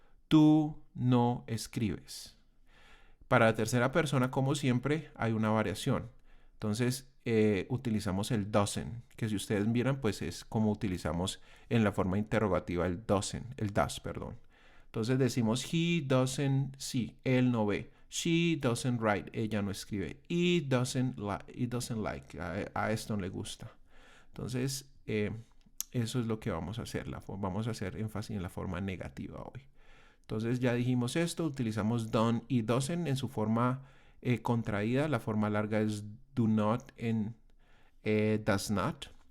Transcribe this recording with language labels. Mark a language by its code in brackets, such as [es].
[es] Tú no escribes. Para la tercera persona, como siempre, hay una variación. Entonces, utilizamos el doesn't, que si ustedes miran, pues es como utilizamos en la forma interrogativa el doesn't, el does, perdón. Entonces decimos [en] he doesn't see, [es] él no ve. [en] She doesn't write, [es] ella no escribe. [en] He doesn't like, [es] a esto no le gusta. Entonces, eso es lo que vamos a hacer. Vamos a hacer énfasis en la forma negativa hoy. Entonces ya dijimos esto, utilizamos done y doesn't en su forma contraída. La forma larga es do not and does not.